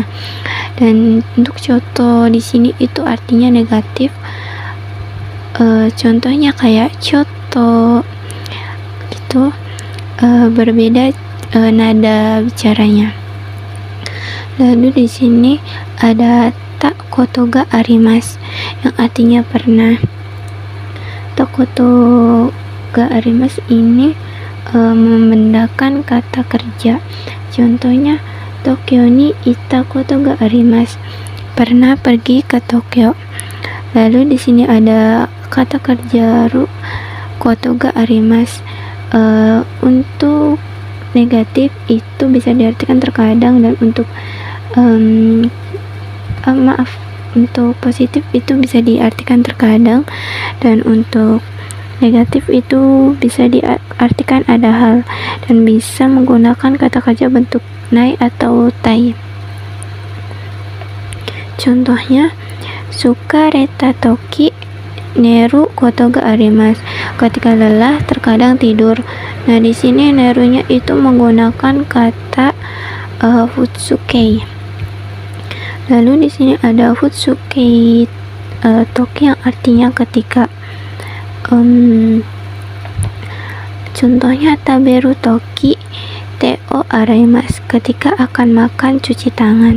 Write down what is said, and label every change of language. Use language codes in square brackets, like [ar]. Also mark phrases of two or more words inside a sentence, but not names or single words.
[id] Dan untuk contoh di sini itu artinya negatif. Contohnya kayak contoh gitu. Berbeda nada bicaranya. Lalu di sini ada [ja] たことがあります [id] yang artinya pernah. [ja] たことがあります [id] ini membendakan kata kerja. [ja] Contohnya 東京にいたことがあります, [id] pernah pergi ke Tokyo. Lalu di sini ada kata kerja [ja] ることがあります. [id] Untuk negatif itu bisa diartikan terkadang, dan untuk untuk positif itu bisa diartikan terkadang, dan untuk negatif itu bisa diartikan ada hal, dan bisa menggunakan kata kerja bentuk nai atau tai. [ja] Contohnya 疲れた時寝ることがあります, [id] ketika lelah terkadang tidur. Nah, di sini nerunya itu menggunakan kata futsukei. Lalu di sini ada [ja] 普通形時 [id] yang artinya ketika. Contohnya [ja] 食べる時手を洗います, [id] ketika akan makan cuci tangan.